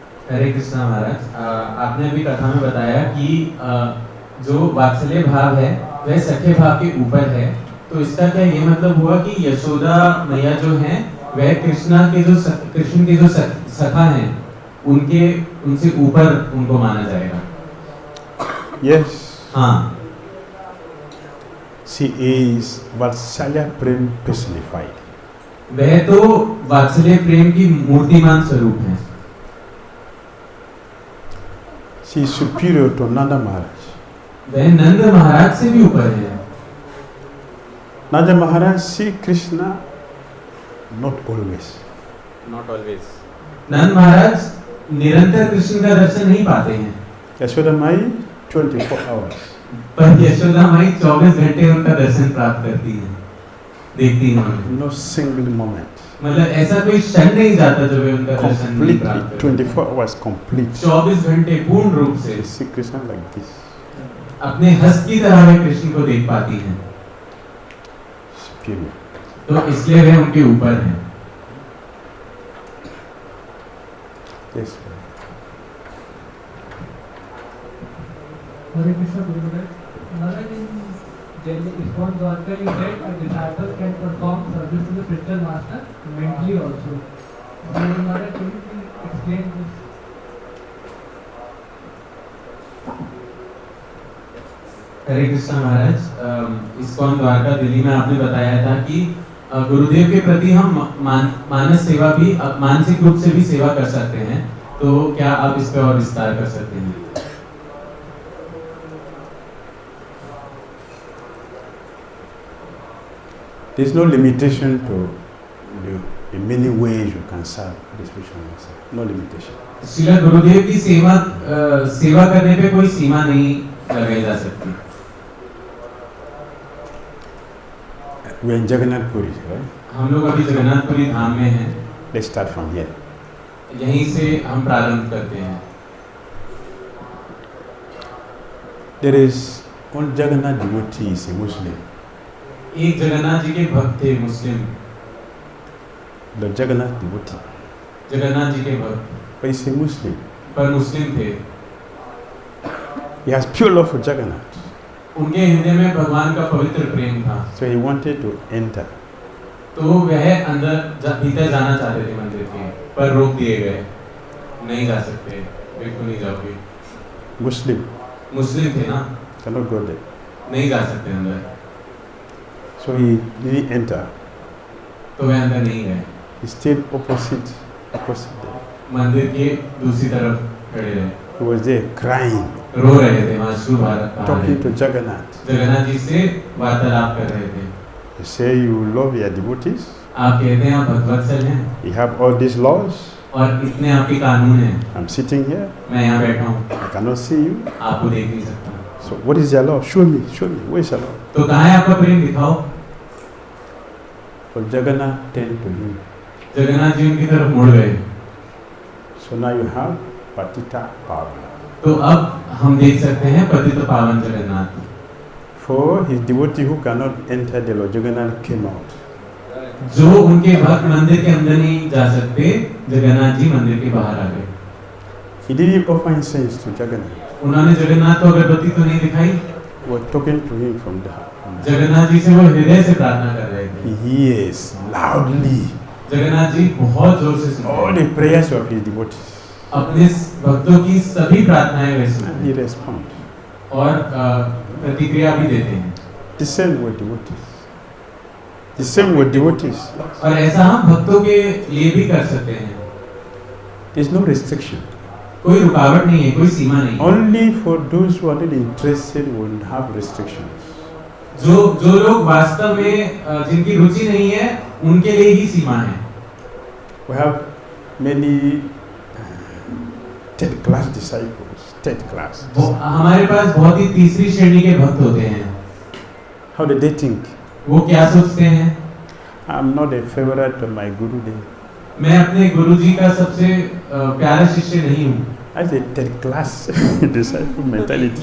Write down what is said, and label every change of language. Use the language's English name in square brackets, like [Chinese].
[Hindi] हरे कृष्णा महाराज, आपने अभी कथा में बताया कि जो वात्सल्य भाव है वह सख्य भाव के ऊपर है, तो इसका क्या ये मतलब हुआ कि यशोदा मैया जो हैं वह कृष्ण के जो सखा हैं उनसे ऊपर उनको माना जाएगा? [English] Yes. [Hindi] हाँ, [English] She is Vatsalya Prem personified. [Hindi] वह तो वात्सल्य प्रेम की मूर्तिमान स्वरूप है। [English] She is superior to Nanda Maharaj. [Hindi] वह नंद महाराज से भी ऊपर है। [English] Nanda Maharaj see Krishna not always. Not always. [Hindi] नंद महाराज निरंतर कृष्ण का दर्शन नहीं पाते हैं, [English] Yashoda Mai 24 hours. [Hindi] पर यशोदा माई 24 घंटे उनका दर्शन प्राप्त करती हैं, देखती हैं उन्हें। [English] No single moment. [Hindi] मतलब ऐसा कोई क्षण नहीं जाता जब वे उनका दर्शन नहीं [English] Completely, [Hindi] प्राप्त करती। [English] 24 hours complete. [Hindi] 24 घंटे पूर्ण रूप से [English] They see Krishna like this. [Hindi] अपने हस्त की तरह वे कृष्ण को देख पाती हैं, [English] Superior. [Hindi] तो इसलिए वे उनके ऊपर हैं। [English] Yes. Hare Krishna Gurudeva. Maharaj, in Delhi ISKCON Dwarka, you said a disciple can perform service to the spiritual master mentally also. So Maharaj, can you please explain this? [Hindi] Hare Krishna Maharaj, ISKCON Dwarka Delhi में आपने बताया था कि गुरुदेव के प्रति हम मानस सेवा भी, मानसिक रूप से भी सेवा कर सकते हैं, तो क्या आप इस पर और विस्तार कर सकते हैं? [English] There is no limitation to the many ways you can serve the spiritual master. No limitation. [Hindi] Srila गुरुदेव की सेवा करने पे कोई सीमा नहीं लगाई जा सकती। [English] We are in Jagannath Puri, right? [Hindi] हम लोग अभी जगन्नाथपुरी धाम में हैं। [English] Let's start from here. [Hindi] यहीं से हम प्रारंभ करते हैं। [English] There is one Jagannath devotee, is a Muslim. [Hindi] एक जगन्नाथ जी के भक्त थे, मुस्लिम, [English] The Jagannath devotee. [Hindi] Jagannath ji के भक्त, [English] But he's a Muslim. [Hindi] पर मुस्लिम थे। [English] He has pure love for Jagannath. [Hindi] उनके हृदय में भगवान का पवित्र प्रेम था, [English] So he wanted to enter. [Hindi] तो वह अंदर भीतर जाना चाहते थे मंदिर के, पर रोक दिए गए, नहीं जा सकते, बिल्कुल नहीं जाओगे। [English] Muslim. [Hindi] मुस्लिम थे ना, [English] Cannot go there. [Hindi] नहीं जा सकते अंदर, [English] So he didn't enter. [Hindi] तो वह अंदर नहीं गए, [English] He stayed opposite there. [Hindi] मंदिर के दूसरी तरफ खड़े रहे, [English] He was there crying, [Hindi] रो रहे थे, अश्रु बहा [English] talking [Hindi] रहे [English] to [Hindi] थे, [English] Jagannath. [Hindi] जगन्नाथ जी से वार्तालाप कर रहे थे। [English] You say you love your devotees. [Hindi] आप कहते हैं आप भगवत्सल हैं [English] You have all these laws. [Hindi] और इतने आपके कानून हैं, [English] I'm sitting here. [Hindi] मैं यहाँ बैठा हूँ, [English] I cannot see you. [Hindi] आपको देख नहीं सकता, [English] So what is your law? Show me. Show me. Where is your law? [Hindi] तो कहाँ है आपका प्रेम, दिखाओ। [English] But Jagannath turned to him. [Hindi] Jagannath ji उनकी तरफ मुड़ गए, [English] So now you have Patita Pavana. [Hindi] तो अब हम देख सकते हैं पतित पावन Jagannath. [English] For his devotee who cannot enter the Lord, Jagannath came out. [Hindi] जो उनके भक्त मंदिर के अंदर नहीं जा सकते, जगन्नाथ जी मंदिर के बाहर आ गए। [English] He didn't offer incense to Jagannath. [Hindi] उन्होंने जगन्नाथ को अगरबत्ती तो नहीं दिखाई, [English] He was talking to him from the heart. [Hindi] Jagannath ji से वो हृदय से प्रार्थना कर रहे थे। [English] He hears loudly [Hindi] Jagannath ji बहुत जोर से सुनते [English] all [Hindi] हैं, [English] the prayers of his devotees. [Hindi] अपने भक्तों की सभी प्रार्थनाएं वे [English] And [Hindi] सुनते [English] he [Hindi] हैं [English] responds. [Hindi] और प्रतिक्रिया भी देते हैं। [English] The same with devotees. The same with devotees. [Hindi] और ऐसा हम भक्तों के लिए भी कर सकते हैं, [English] There is no restriction. [Hindi] कोई रुकावट नहीं है, कोई सीमा नहीं है। [English] Only for those who are not interested will have restrictions. [Hindi] जो लोग वास्तव में जिनकी रुचि नहीं है, उनके लिए ही सीमा है। [English] We have many third class disciples. Third class. [Hindi] हमारे पास बहुत ही तीसरी श्रेणी के भक्त होते हैं। [English] How do they think? [Hindi] वो क्या सोचते हैं? [English] I'm not a favorite of my Gurudeva. [Hindi] मैं अपने गुरुजी का सबसे प्यारा शिष्य नहीं हूँ। [English] As a third class disciple mentality.